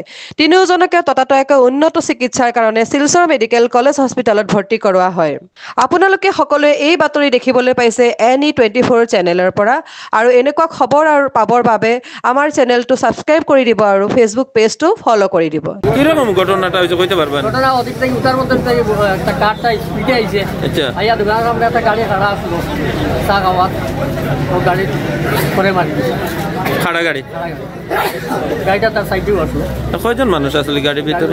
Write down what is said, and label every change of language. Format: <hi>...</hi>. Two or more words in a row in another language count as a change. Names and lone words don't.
<as>তিনিওজনকে ততাতৈয়াকৈ উন্নত চিকিৎসাৰ কাৰণে শিলচৰ মেডিকেল কলেজ হস্পিটেলত ভৰ্তি কৰোৱা হয়। আপোনালোকে সকলোৱে এই বাতৰি দেখিবলৈ পাইছে NE24 চেনেলৰ পৰা, আৰু এনেকুৱা খবৰ আৰু পাবৰ বাবে আমাৰ চেনেলটো ছাবস্ক্ৰাইব কৰি দিব আৰু ফেচবুক পেজটো ফলো কৰি দিব।</as> <syl>কিরকম ঘটনাটা হয়েছে কইতে পারবেন? ঘটনা অধিক থেকে উঠার মধ্যে একটা কারটা স্পিডে আইছে। আচ্ছা। আইয়া দোকানের সামনে একটা গাড়ি খাড়া আসলো চা খাওয়াত, ও গাড়ি করে মারি দিছে। খাড়া গাড়ি? গাড়িটা তার সাইডেও আসলো। কয়জন মানুষ আসলে গাড়ির ভিতরে?</syl>